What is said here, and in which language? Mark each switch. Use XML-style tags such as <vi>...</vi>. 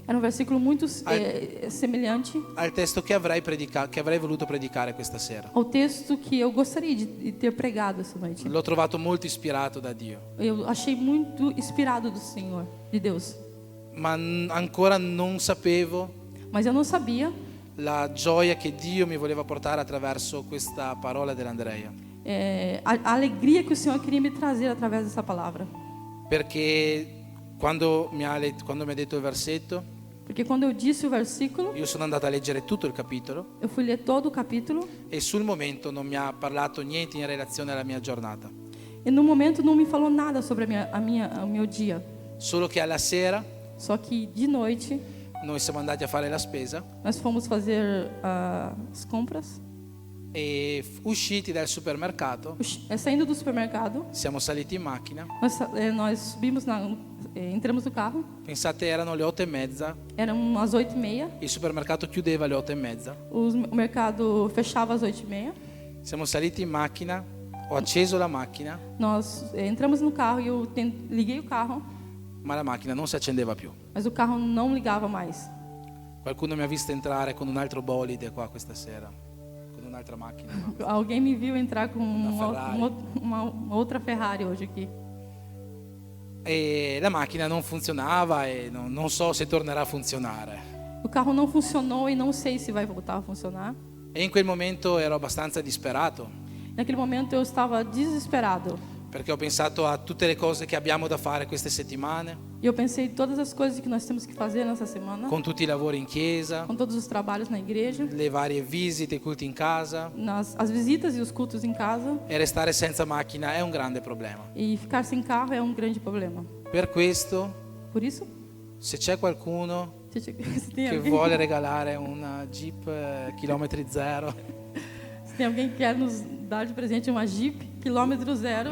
<pt>era um versículo muito semelhante</pt> <it>al testo che avrei voluto predicare questa sera.</it> <pt>ao texto que eu gostaria de ter pregado essa noite.</pt> <it>L'ho trovato molto ispirato da Dio,</it> <pt>Eu achei muito inspirado do Senhor, de Deus,</pt> <it>ma ancora non sapevo</it> <pt>mas eu não sabia</pt> <it>la gioia che Dio mi voleva portare attraverso questa parola dell'Andrea.</it> <pt>a alegria que o Senhor queria me trazer através dessa palavra.</pt> <it>Perché quando mi ha detto il versetto,</it> <pt>Porque quando eu disse o versículo,</pt> <it>io sono andato a leggere tutto il capitolo</it> <pt>eu fui ler todo o capítulo</pt> <it>e sul momento non mi ha parlato niente in relazione alla mia giornata.</it> <pt>e no momento não me falou nada sobre o meu dia.</pt> <it>Solo che alla sera</it> <pt>Só que de noite</pt> <it>noi siamo andati a fare la spesa</it> <pt>nós fomos fazer as compras.</pt> <it>e usciti dal supermercato</it> <pt>Saindo do supermercado,</pt> <it>siamo saliti in macchina.</it> <pt>nós subimos, entramos no carro.</pt> <it>Pensate, erano le 8:30,</it> <pt>Eram as 8:30.</pt> <it>il supermercato chiudeva alle 8:30.</it> <pt>O mercado fechava às 8:30.</pt> <it>Siamo saliti in macchina, ho acceso la macchina,</it> <pt>Nós entramos no carro e eu liguei o carro,</pt> <it>ma la macchina non si accendeva più.</it> <pt>mas o carro não ligava mais.</pt> <it>Qualcuno mi ha visto entrare con un altro bolide qua questa sera, con un'altra macchina.</it> <pt>Alguém me viu entrar com</pt> <it>Ferrari.</it> <pt>uma outra Ferrari hoje aqui.</pt> <it>E la macchina non funzionava e non so se tornerà a funzionare.</it> <pt>O carro não funcionou e não sei se vai voltar a funcionar.</pt> <it>E in quel momento ero abbastanza disperato,</it> <pt>Naquele momento eu estava desesperado.</pt> <it>perché ho pensato a tutte le cose che abbiamo da fare queste settimane,</it> <pt>E eu pensei em todas as coisas que nós temos que fazer nessa semana,</pt> <it>con tutti i lavori in chiesa,</it> <pt>com todos os trabalhos na igreja,</pt> <it>le varie visite, i culti in casa,</it> <pt>as visitas e os cultos em casa.</pt> <it>e restare senza macchina è un grande problema.</it> <pt>E ficar sem carro é grande problema.</pt> <it>Per questo,</it> <pt>Por isso,</pt> <it>se c'è qualcuno</it> <pt>se tem</pt> <it>che</it> <pt>alguém,</pt> <it>vuole regalare una Jeep chilometri zero,</it> <pt>se tem alguém que quer nos dar de presente uma Jeep quilômetro zero,</pt>